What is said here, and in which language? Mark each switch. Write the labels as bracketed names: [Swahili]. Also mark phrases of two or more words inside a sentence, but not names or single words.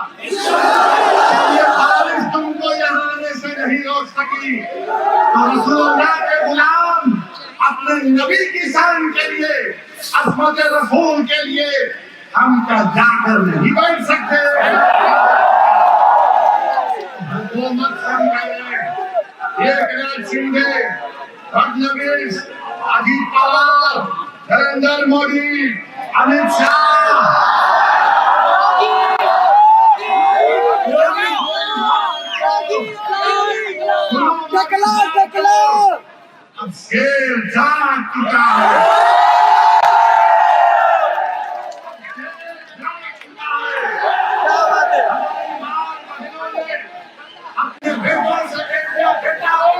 [Urdu] یہ بارش تم کو یہاں آنے سے نہیں روک سکی، تو رسول اللہ کے غلام اپنے نبی کی شان کے لیے، عظمت رسول کے لیے ہم کا جا کر نہیں بیٹھ سکتے۔ حکومت سے ہم کہہ رہے ہیں، ایک ناتھ شندے، فڈنویس، اجیت پوار، نریندر مودی، امیت شاہ، اب شیر جاگ چکا ہے، اپنے بیٹوں سے بیٹا بیٹا